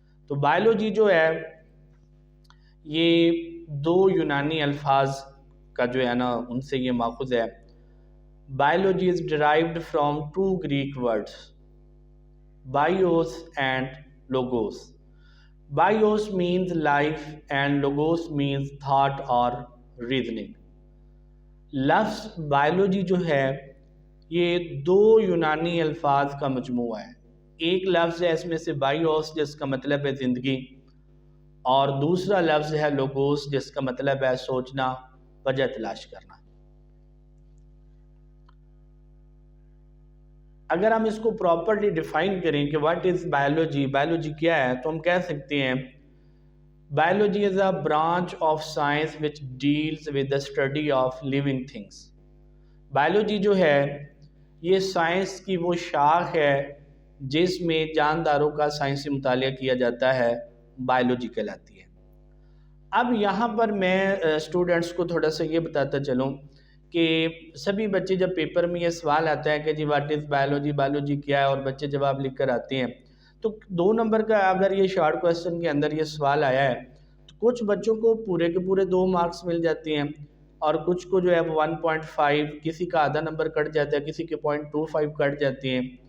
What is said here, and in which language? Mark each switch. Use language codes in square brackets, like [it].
[ur] تو بایولوجی جو ہے یہ دو یونانی الفاظ کا جو ہے نا ان سے یہ ماخوذ ہے. [en] Biology is derived from two Greek words bios and logos. Bios means life and logos means thought or reasoning. [ur] لفظ بایولوجی جو ہے یہ دو یونانی الفاظ کا مجموعہ ہے. ایک لفظ ہے اس میں سے بائیوس جس کا مطلب ہے زندگی، اور دوسرا لفظ ہے لوگوس جس کا مطلب ہے سوچنا، وجہ تلاش کرنا. اگر ہم اس کو پراپرلی ڈیفائن کریں کہ [en] what is biology, [ur] بایولوجی کیا ہے، تو ہم کہہ سکتے ہیں [en] Biology is a branch of science which deals with the study of living things. [ur] Biology جو ہے یہ سائنس کی وہ شاخ ہے جس میں جانداروں کا سائنسی مطالعہ کیا جاتا ہے، بایولوجی کہلاتی ہے. اب یہاں پر میں اسٹوڈنٹس کو تھوڑا سا یہ بتاتا چلوں کہ سبھی بچے جب پیپر میں یہ سوال آتا ہے کہ جی [en] what is biology, [ur] بایولوجی کیا ہے، اور بچے جواب لکھ کر آتے ہیں، تو 2 نمبر کا اگر یہ شارٹ کویسچن کے اندر یہ سوال آیا ہے تو کچھ بچوں کو پورے کے پورے 2 مارکس مل جاتے ہیں، اور کچھ کو جو ہے 1.5، کسی کا آدھا نمبر کٹ جاتا ہے، کسی کے 0.25 کٹ جاتے ہیں.